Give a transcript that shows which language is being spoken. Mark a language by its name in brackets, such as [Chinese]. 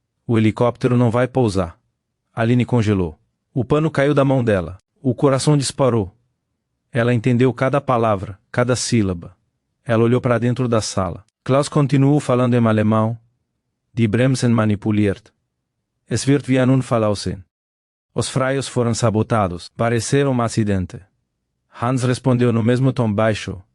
[Portuguese] O helicóptero não vai pousar. Aline congelou. O pano caiu da mão dela. O coração disparou. Ela entendeu cada palavra, cada sílaba. Ela olhou para dentro da sala. Klaus continuou falando em alemão. [German] Die Bremsen manipuliert. Es wird wie ein Unfall aussehen. [Portuguese] Os freios foram sabotados. Pareceram um acidente. Hans respondeu no mesmo tom baixo.